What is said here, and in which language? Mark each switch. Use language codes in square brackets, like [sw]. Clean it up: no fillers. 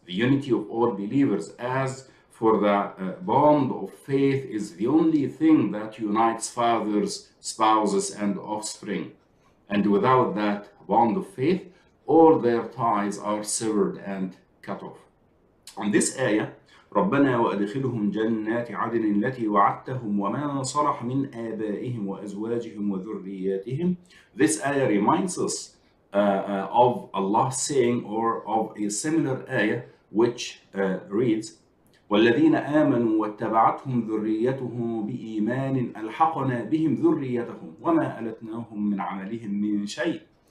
[en] The unity of all believers, as for the bond of faith is the only thing that unites fathers, spouses, and offspring. And without that bond of faith, all their ties are severed and cut off. On this ayah, [ar] رَبَّنَا وَأَدْخِلْهُمْ جَنَّاتِ عَدْنٍ الَّتِي وَعَدتَّهُمْ وَمَنْ صَلَحَ مِنْ آبَائِهِمْ وَأَزْوَاجِهِمْ وَذُرِّيَّاتِهِمْ. [en] This ayah reminds us of Allah saying, or of a similar ayah which reads, [ar] وَالَّذِينَ آمَنُوا وَاتَّبَعَتْهُمْ ذُرِّيَّتُهُمْ بِإِيمَانٍ أَلْحَقْنَا بِهِمْ ذُرِّيَّتَهُمْ وَمَا أَلَتْنَاهُمْ مِنْ عَمَلِهِمْ مِنْ شَيْءٍ.